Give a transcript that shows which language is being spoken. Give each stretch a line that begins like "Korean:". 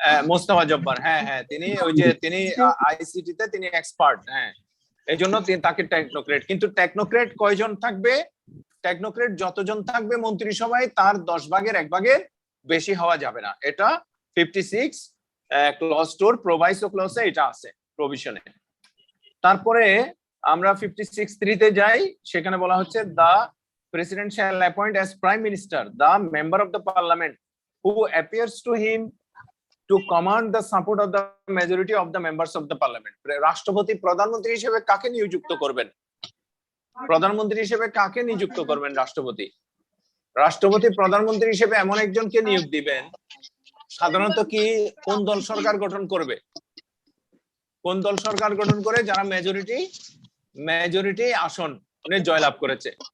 Bangla: মোস্তফা জব্বার, হ্যাঁ হ্যাঁ, তিনি আইসিটি তে তিনি এক্সপার্ট। হ্যাঁ, এই জন্য তাকে টেকনোক্র্যাট। কিন্তু টেকনোক্র্যাট কয়জন থাকবে? টেকনোক্র্যাট যতজন থাকবে মন্ত্রিসভায় তার 10 ভাগের 1 ভাগের বেশি হওয়া যাবে না। এটা 56 ক্লজ 2 প্রোভাইসো ক্লজে এটা আছে প্রভিশনে। তারপরে আমরা 56(3) তে যাই, সেখানে বলা হচ্ছে
English: the president shall appoint as prime minister the member of the parliament who appears to him to command the support of the majority of the members of the parliament.
Bangla: রাষ্ট্রপতি প্রধানমন্ত্রী হিসেবে কাকে নিযুক্ত করবেন? প্রধানমন্ত্রী হিসেবে কাকে নিযুক্ত করবেন রাষ্ট্রপতি? রাষ্ট্রপতি প্রধানমন্ত্রী হিসেবে এমন একজনকে নিয়োগ দিবেন, সাধারণত কি কোন দল সরকার গঠন করবে? কোন দল সরকার গঠন করে? যারা মেজরিটি আসন জয়লাভ করেছে।